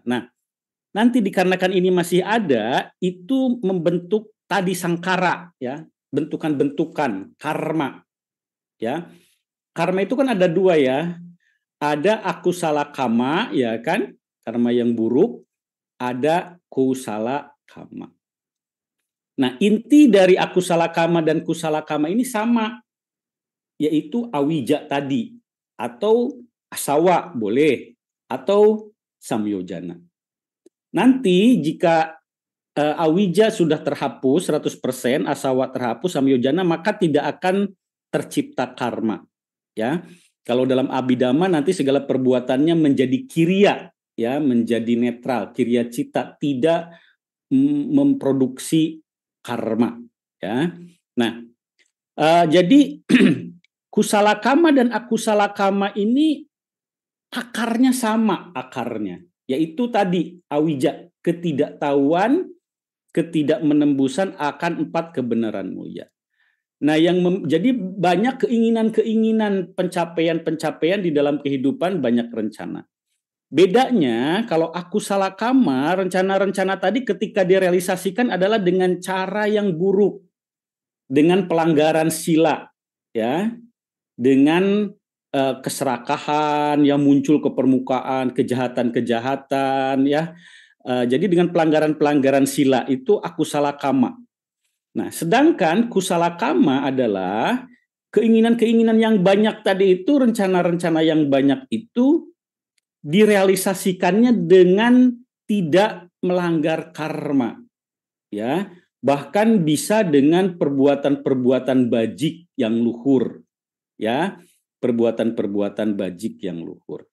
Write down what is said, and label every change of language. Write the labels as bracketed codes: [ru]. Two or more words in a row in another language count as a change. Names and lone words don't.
[id] Nah, nanti dikarenakan ini masih ada, itu membentuk tadi sangkara ya, bentukan-bentukan karma ya. Karma itu kan ada dua ya, ada [pi] akusala kama [id] ya kan, karma yang buruk, ada [pi] kusala kama. [id] Nah, inti dari [pi] akusala kama [id] dan [pi] kusala kama [id] ini sama, yaitu awija tadi, atau asawa boleh, atau samyojana. Nanti jika awija sudah terhapus 100%, asawa terhapus, samyojana, maka tidak akan tercipta karma. Ya, kalau dalam abhidhamma nanti segala perbuatannya menjadi kiriya, ya, menjadi netral, [pi] kiriya cita, [id] tidak memproduksi karma. Ya, nah, jadi [pi] kusala kama [id] dan [pi] akusala kama [id] ini akarnya sama akarnya, yaitu tadi awija, ketidaktahuan, ketidakmenembusan akan 4 kebenaran mulia. Nah, jadi banyak keinginan-keinginan pencapaian di dalam kehidupan, banyak rencana. Bedanya kalau [pi] akusala kama, [id] rencana-rencana tadi ketika direalisasikan adalah dengan cara yang buruk, dengan pelanggaran sila, ya, dengan keserakahan yang muncul ke permukaan, kejahatan-kejahatan, ya. Jadi dengan pelanggaran-pelanggaran sila itu [pi] akusala kama. [id] Nah, sedangkan [pi] kusala kama [id] adalah keinginan-keinginan yang banyak tadi itu, rencana-rencana yang banyak itu direalisasikannya dengan tidak melanggar karma, ya, bahkan bisa dengan perbuatan-perbuatan bajik yang luhur, ya, perbuatan-perbuatan bajik yang luhur.